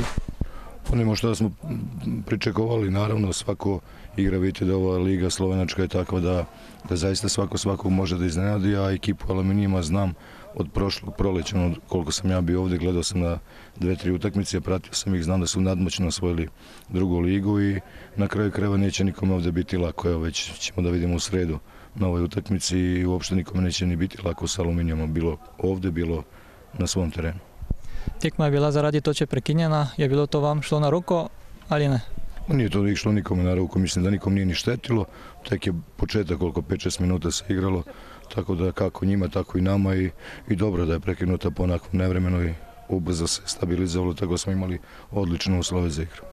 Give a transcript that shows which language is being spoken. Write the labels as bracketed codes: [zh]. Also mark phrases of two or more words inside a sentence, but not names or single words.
[sr] Pa nema što da smo pričakovali, naravno svako igra, vidite da ova liga slovenačka je takva da zaista svako može da iznenadi, a ekipu Aluminijuma znam od prošlog proleća, koliko sam ja bio ovdje, gledao sam na 2-3 utakmice, pratio sam ih, znam da su nadmoćno osvojili drugu ligu i na kraju krajeva neće nikome ovdje biti lako, evo već ćemo da vidimo u sredu na ovoj utakmici i uopšte nikome neće ni biti lako s Aluminijumom, bilo ovdje, bilo na svom terenu. [sl] Tekma je bila zaradi toče prekinjena, je bilo to vam šlo na roko ali ne? [sr] Nije to išlo nikome na ruku, mislim da nikom nije ni štetilo, tek je početak koliko 5-6 minuta se igralo, tako da kako njima, tako i nama i dobro da je prekinuta po onakvom nevremenu i ubrzo se stabilizovalo, tako smo imali odlične uslove za igru.